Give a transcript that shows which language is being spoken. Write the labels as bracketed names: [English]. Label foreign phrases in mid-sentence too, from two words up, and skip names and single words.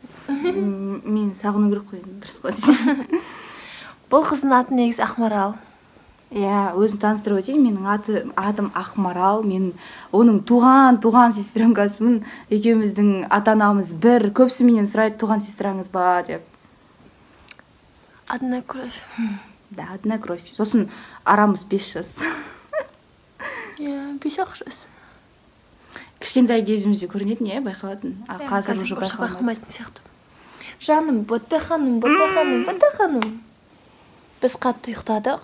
[Kazakh] Мен сағыну керек қойдым, дұрыс қой. Бұл қыздың аты негізі Ақмарал. Иә, өзім таныстырып өтейін, менің атым Ақмарал, мен оның туған сестренкасымын. Екеуміздің ата-анамыз бір, көбісі менен сұрайды, туған сестраңыз ба деп. [Russian] Одна кровь. Да, одна кровь. [Kazakh] Сосын арамыз 5 жас. Иә, 5-ақ жас. Кішкентай кезімізде көрінетін, иә, байқалатын. Қазір уже байқалмайтын сияқты. Жаным, Бота ханым. Біз қатты ұйықтадық.